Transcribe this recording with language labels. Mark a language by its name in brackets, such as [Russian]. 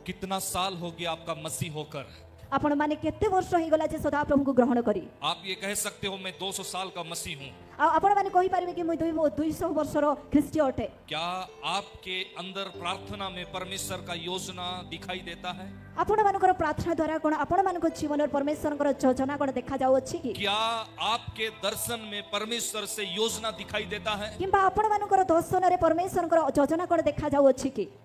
[Hindi] कितना साल हो गया आपका मसीह होकर? [Odia] ଆପଣମାନେ କେତେ ବର୍ଷ ହେଇଗଲା ଯେ ସଦାପ୍ରଭୁଙ୍କୁ ଗ୍ରହଣ କରି? [Hindi] आप ये कह सकते हो मैं 200 साल का मसीह हूँ। [Odia] ଆଉ ଆପଣମାନେ କହିପାରିବେ କି ମୁଁ 200 ବର୍ଷର ଖ୍ରୀଷ୍ଟୀୟ ଅଟେ? [Hindi] क्या आपके अंदर प्रार्थना में परमेश्वर का योजना दिखाई देता है? [Odia] ଆପଣମାନଙ୍କର ପ୍ରାର୍ଥନା ଦ୍ୱାରା କ'ଣ ଆପଣମାନଙ୍କ ଜୀବନରେ ପରମେଶ୍ୱରଙ୍କର ଯୋଜନା କ'ଣ ଦେଖାଯାଉଅଛି କି? [Hindi] क्या आपके दर्शन में परमेश्वर से योजना दिखाई देता है? [Odia] କିମ୍ବା ଆପଣମାନଙ୍କର ଦର୍ଶନରେ ପରମେଶ୍ୱରଙ୍କର ଯୋଜନା କ'ଣ ଦେଖାଯାଉଅଛି କି?